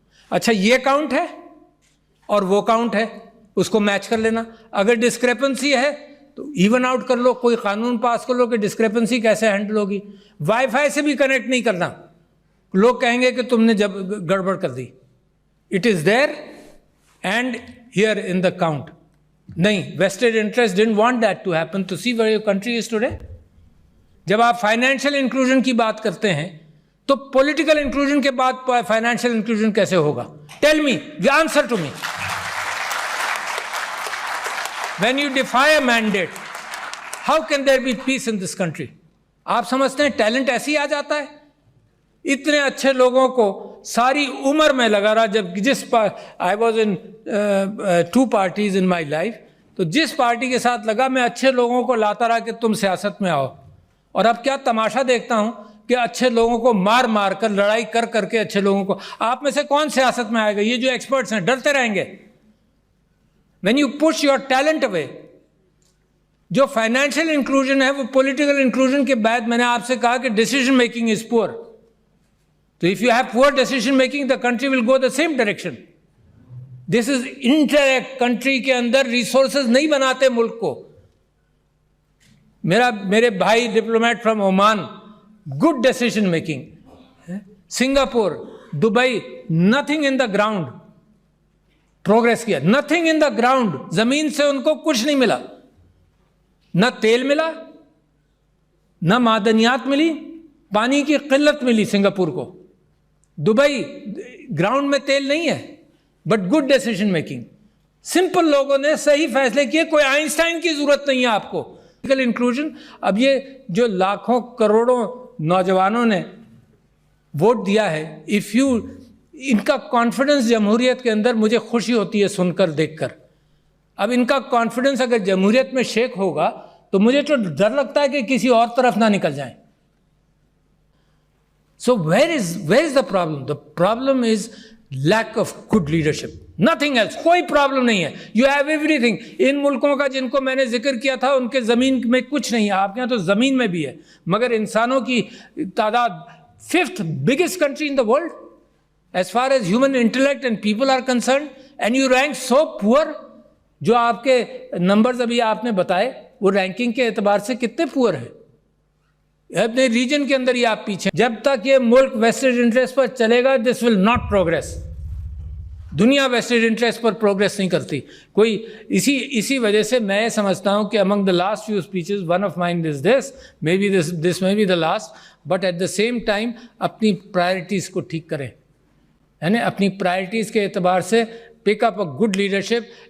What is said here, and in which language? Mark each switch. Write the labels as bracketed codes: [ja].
[ur] اچھا یہ کاؤنٹ ہے اور وہ کاؤنٹ ہے, اس کو میچ کر لینا. اگر ڈسکریپنسی ہے تو ایون آؤٹ کر لو, کوئی قانون پاس کر لو کہ ڈسکریپنسی کیسے ہینڈل ہوگی. وائی فائی سے بھی کنیکٹ نہیں کرنا, لوگ کہیں گے کہ تم نے جب گڑبڑ کر دی. [en] It is there and here in the count. نہیں, vested interest didn't want that to happen. To see where your country is today. [ur] جب آپ فائنینشیل انکلوژن کی بات کرتے ہیں تو پولیٹیکل انکلوژن کے بعد فائنینشیل انکلوژن کیسے ہوگا؟ [en] Tell me, answer to me. When you defy a mandate, how can there be peace in this country? [ur] آپ سمجھتے ہیں ٹیلنٹ ایسے ہی آ جاتا ہے؟ اتنے اچھے لوگوں کو ساری عمر میں لگا رہا. جب [en] I was in 2 parties in my life, [ur] تو جس پارٹی کے ساتھ لگا میں اچھے لوگوں کو لاتا رہا کہ تم سیاست میں آؤ. اور اب کیا تماشا دیکھتا ہوں کہ اچھے لوگوں کو مار مار کر, لڑائی کر کر کے اچھے لوگوں کو. آپ میں سے کون سیاست میں آئے گا؟ یہ جو ایکسپرٹس ہیں ڈرتے رہیں گے. [en] When you push your talent away, [ur] جو فائنینشیل انکلوژن ہے وہ پولیٹیکل انکلوژن کے بعد میں نے آپ سے کہا کہ [en] Decision making is poor. تو if you have poor decision making, the country will go the same direction. This is interact. [ur] Country کے اندر ریسورسز نہیں بناتے ملک کو. میرے بھائی [en] Diplomat from Oman, good decision making. Singapore, Dubai, nothing in the ground. Progress کیا, nothing in the ground. [ur] زمین سے ان کو کچھ نہیں ملا, نہ تیل ملا, نہ معدنیات ملی, پانی کی قلت ملی سنگاپور کو. دبئی گراؤنڈ میں تیل نہیں ہے, [en] But good decision making. [ur] Simple لوگوں نے صحیح فیصلے کیے. کوئی آئنسٹائن کی ضرورت نہیں ہے آپ کو. انکلوژن. اب یہ جو لاکھوں کروڑوں نوجوانوں نے ووٹ دیا ہے, ان کا کانفیڈنس جمہوریت کے اندر مجھے خوشی ہوتی ہے سن کر, دیکھ کر. اب ان کا کانفیڈنس اگر جمہوریت میں شیک ہوگا تو مجھے تو ڈر لگتا ہے کہ کسی اور طرف نہ نکل جائیں. [en] So where is the problem? The problem is lack of good leadership. Nothing else. [ur] کوئی پرابلم نہیں ہے. [en] You have everything. [ur] ان ملکوں کا جن کو میں نے ذکر کیا تھا ان کے زمین میں کچھ نہیں ہے. آپ کے یہاں تو زمین میں بھی ہے, مگر انسانوں کی تعداد [en] 5th biggest country in the world as far as human intellect and people are concerned, and you rank so poor. [ur] جو آپ کے نمبرز ابھی آپ نے بتائے وہ رینکنگ کے اعتبار سے کتنے پور ہیں. اپنے ریجن کے اندر ہی آپ پیچھے. جب تک یہ ملک ویسٹڈ انٹرسٹ پر چلے گا [en] This will not progress. [ur] دنیا ویسٹڈ انٹرسٹ پر پروگریس نہیں کرتی کوئی. اسی وجہ سے میں سمجھتا ہوں کہ [en] among the last few speeches one of mine is this may be this may be the last, but at the same time [ur] اپنی پرائرٹیز کو ٹھیک کریں, یعنی اپنی پرائرٹیز کے اعتبار سے [en] Pick up a good leadership.